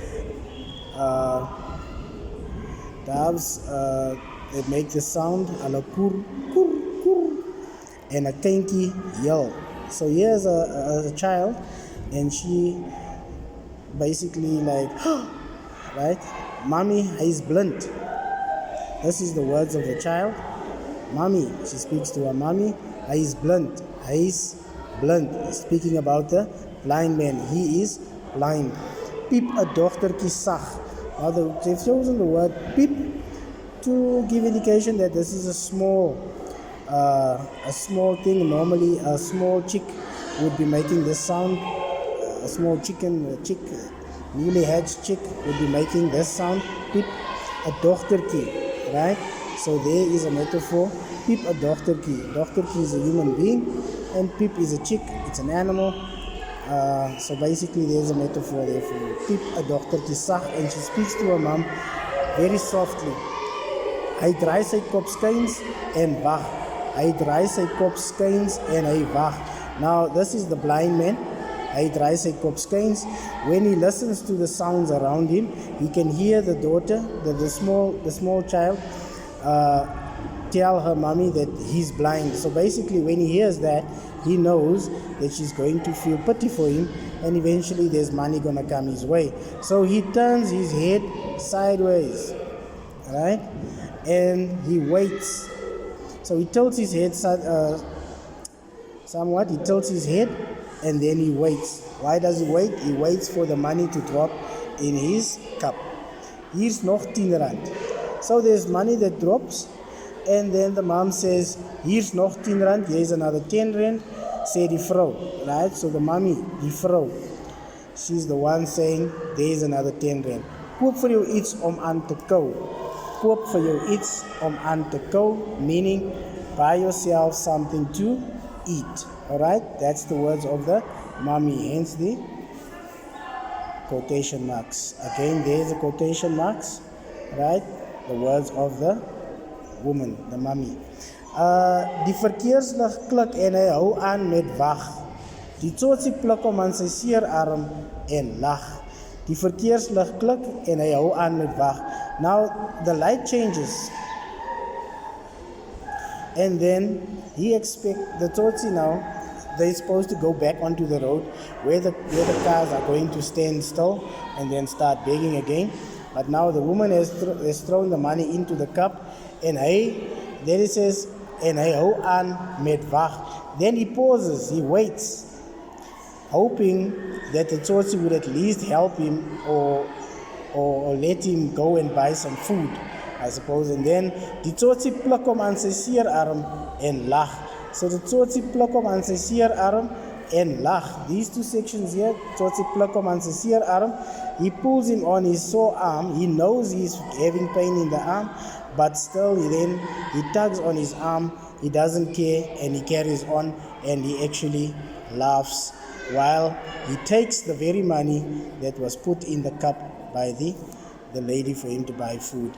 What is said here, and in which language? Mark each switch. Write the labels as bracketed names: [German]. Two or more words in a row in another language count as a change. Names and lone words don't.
[English] Doves that make the sound, [Afrikaans] hulle koer, koer, koer, [English] and a kindjie yell. So here's a child, and she basically like, right? Mommy, he's blind. This is the words of the child. Mommy, she speaks to her mommy, he's blind. He's blind. Speaking about the blind man. He is blind. [Afrikaans] Piep 'n dogtertjie sag. [English] Now they've chosen the word piep to give indication that this is a small thing. Normally a small chick would be making this sound. A small newly hatched chick would be making this sound. [Afrikaans] Piep 'n dogtertjie, [English] right? So there is a metaphor. [Afrikaans] Piep 'n dogtertjie. [English] Dogtertjie is a human being, and piep is a chick. It's an animal. So basically there's a metaphor there for you. [Afrikaans] Piep 'n dogtertjie sag, [English] and she speaks to her mom very softly. [Afrikaans] Hy draai sy kop skuins en wag. Hy draai sy kop skuins en hy wag. [English] Now this is the blind man. [Afrikaans] Hy draai sy kop skuins. [English] When he listens to the sounds around him, he can hear the daughter, the small child, tell her mommy that he's blind. So basically when he hears that, he knows that she's going to feel pity for him, and eventually there's money gonna come his way. So he turns his head sideways, right? And he waits. So he tilts his head somewhat, he tilts his head, and then he waits. Why does he wait? He waits for the money to drop in his cup. [Afrikaans] Hier's nog 10 rand. [English] So there's money that drops, and then the mom says, [Afrikaans] hier's nog 10 rand, [English] here's another 10 rand, [Afrikaans] sê die vrou, [English] right? So the mommy, [Afrikaans] die vrou, [English] she's the one saying, there's another 10 rand. [Afrikaans] Koop vir jou iets om aan te kou. Koop vir jou iets om aan te kou, [English] meaning buy yourself something to eat. Alright, that's the words of the mommy, hence the quotation marks. Again, there's the quotation marks, right? The words of the woman, the mommy. [Afrikaans] Die verkeerslig klik en hy hou aan met wag. Die tsotsie pluk om aan sy seerarm en lag. Die verkeerslig klik en hy hou aan met wag. [English] Now the light changes, and then he expects the tsotsie now. They're supposed to go back onto the road where the cars are going to stand still and then start begging again. But now the woman has thrown the money into the cup, and then he says, [Afrikaans] en hy hou aan met wag. [English] Then he pauses, he waits, hoping that the tsotsie would at least help him or let him go and buy some food, I suppose. And then [Afrikaans] die tsotsie pluk hom aan sy seerarm en lag. [English] So the [Afrikaans] tsotsie pluk hom aan sy seerarm en lag. [English] These two sections here, [Afrikaans] tsotsie pluk hom aan sy seerarm. [English] He pulls him on his sore arm. He knows he's having pain in the arm, but still he tugs on his arm. He doesn't care, and he carries on, and he actually laughs while he takes the very money that was put in the cup by the lady for him to buy food.